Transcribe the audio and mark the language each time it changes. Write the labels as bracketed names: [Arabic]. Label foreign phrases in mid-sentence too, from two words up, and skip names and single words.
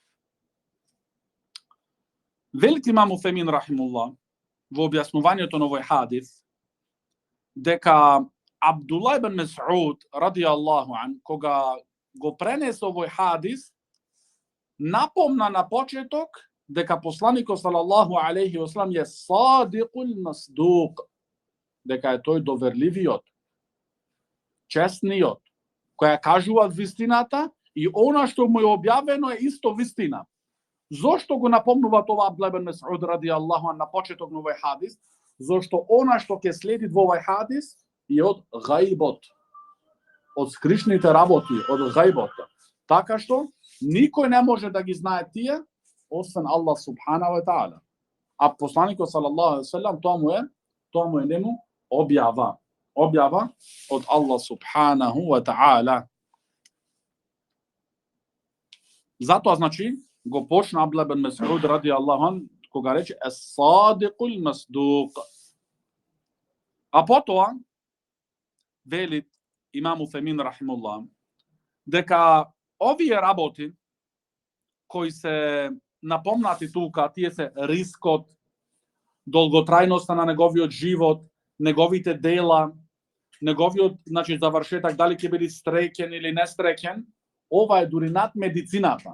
[Macedonian] Велики Имам Усаймин рахимуллах во објаснувањето на овој хадис дека Абдуллах ибн Мес'уд [Arabic] رضي الله عنه, [Macedonian] кога го пренесе овој хадис, напомна на почеток дека посланикот [Arabic] صلى الله عليه وسلم [Macedonian] е [Arabic] الصادق المصدوق, [Macedonian] дека е тој доверливиот, честниот, која кажува вистината и она што му е објавено е исто вистина. Зошто го напомнува тоа Абдуллах ибн Мес'уд [Arabic] رضي الله عنه [Macedonian] на почеток на овој хадис? Зошто она што ќе следи во овој хадис е од гајбот, од скришните работи, од гајбот. Така што никој не може да ги знае тие освен Аллах [Arabic] سبحانه وتعالى. [Macedonian] А посланикот [Arabic] صلى الله عليه وسلم [Macedonian] тоа му е нему објава од Аллах [Arabic] سبحانه وتعالى. [Macedonian] Затоа, значи, го почна Абдуллах ибн Мес'уд [Arabic] رضي الله عنه [Macedonian] кога рече [Arabic] الصادق المصدوق. [Macedonian] А потоа вели Имам Усаймин рахимуллах дека овие работи кои се напомнати тука, тие се рискот, долготрајноста на неговиот живот, неговите дела, неговиот, значи, завршетак, дали ќе биде среќен или несреќен, ова е дури над медицината.